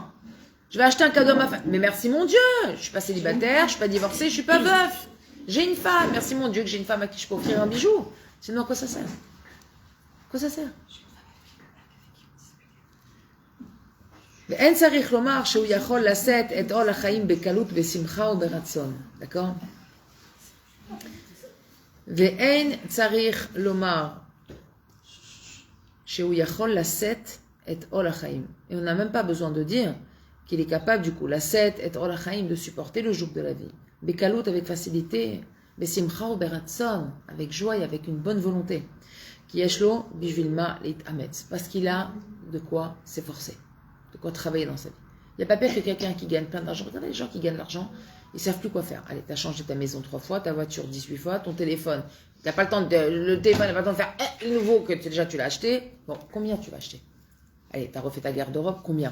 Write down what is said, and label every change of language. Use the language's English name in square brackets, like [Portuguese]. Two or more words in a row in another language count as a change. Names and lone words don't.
[French] Je vais acheter un cadeau à ma femme. Mais merci mon Dieu, je suis pas célibataire, je suis pas divorcée, je suis pas veuf. J'ai une femme. Merci mon Dieu que j'ai une femme à qui je peux offrir un bijou. Sinon, à quoi ça sert? À quoi ça sert? D'accord? [Hebrew] ואין צריך לומר שהוא יכול לשאת את עול החיים. [French] Et on n'a même pas besoin de dire qu'il est capable du coup, [Hebrew] לשאת את עול החיים, [French] de supporter le joug de la vie. בקלות, avec facilité, [Hebrew] בשמחה וברצון, [French] avec joie et avec une bonne volonté. [Hebrew] כי יש לו בשביל מה להתאמץ. [French] Parce qu'il a de quoi s'efforcer, de quoi travailler dans sa vie. Il n'y a pas pire que quelqu'un qui gagne plein d'argent. Regardez les gens qui gagnent de l'argent, ils ne savent plus quoi faire. Allez, tu as changé ta maison 3 fois, ta voiture 18 fois, ton téléphone. Le téléphone n'a pas le temps de faire le nouveau que déjà tu l'as acheté. Bon, combien tu vas acheter? Allez, tu as refait ta garde-robe, combien?